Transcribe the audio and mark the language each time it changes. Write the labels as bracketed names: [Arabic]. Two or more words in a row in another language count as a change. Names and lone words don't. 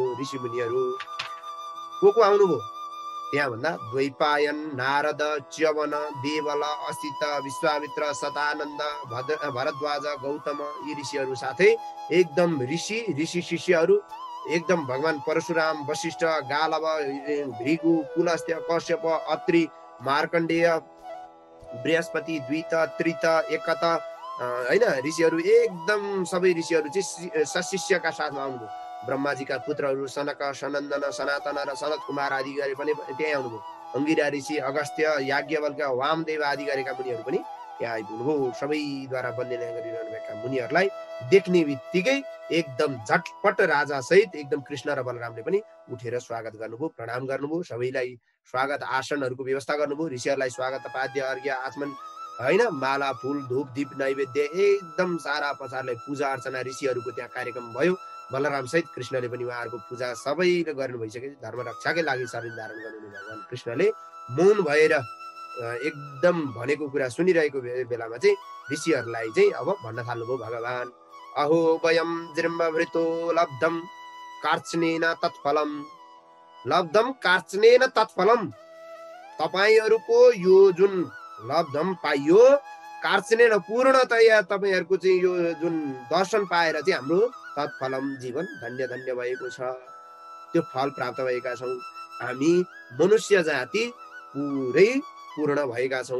[Nepali] ऋषि मुनिहरू को आउनुभयो त्यहाँ भन्दा द्वैपायन, नारद, च्यवन, देवल, असित, विश्वामित्र, शतानन्द, भरद्वाज, गौतम यी ऋषिहरू साथै एकदम ऋषि शिष्यहरू एकदम भगवान परशुराम, वशिष्ठ, गालव, भृगु, पुलस्त्य, कश्यप, अत्रि, मार्कण्डेय, बृहस्पति, द्वित, त्रित, एकत हैन ऋषिहरू एकदम सबै ऋषिहरू चाहिँ सशिष्यका साथमा आउनुभयो। ब्रह्माजीका पुत्रहरू सनक, सनन्दन, सनातन र सनत कुमार आदि गरे पनि त्यहाँ आउनुभयो। अंगिरा ऋषि, अगस्त्य, याज्ञवल्क्य, वामदेव आदि गरेका मुनिहरू पनि त्यहाँ आइपुग्नुभयो। सबैद्वारा वन्दना गरिरहनुभएका मुनिहरूलाई देख्ने बित्तिकै एकदम झटपट राजा सहित एकदम कृष्ण र बलरामले पनि उठेर स्वागत गर्नुभयो, प्रणाम गर्नुभयो। सबैलाई स्वागत आसनहरूको व्यवस्था गर्नुभयो। ऋषिहरूलाई स्वागत पाद्य अर्घ्य आचमन हैन माला, फूल, धूप, दीप, नैवेद्य एकदम सारा पचारलाई पूजा अर्चना ऋषिहरूको त्यहाँ कार्यक्रम भयो। बलराम सहित कृष्णले पनि उहाँहरूको पूजा सबैले गर्नु भइसके धर्म रक्षाकै लागि शरीर धारण गर्नुहुने भगवान कृष्णले मौन भएर एकदम भनेको कुरा सुनिरहेको बेलामा चाहिँ ऋषिहरूलाई चाहिँ अब भन्न थाल्नुभयो भगवान। [Sanskrit] अहो वयम जृम्भवृतो लब्धम कार्चनेन तत्फलम [Nepali] तपाईहरूको यो जुन लब्धम पाइयो कार्चनेन पूर्णतया तपाईहरूको चाहिँ यो जुन दर्शन पाएर चाहिँ हाम्रो तत्फलम जीवन धन्य धन्य भएको छ। त्यो फल प्राप्त भएका छौँ। हामी मनुष्य जाति पुरै पूर्ण भएका छौँ।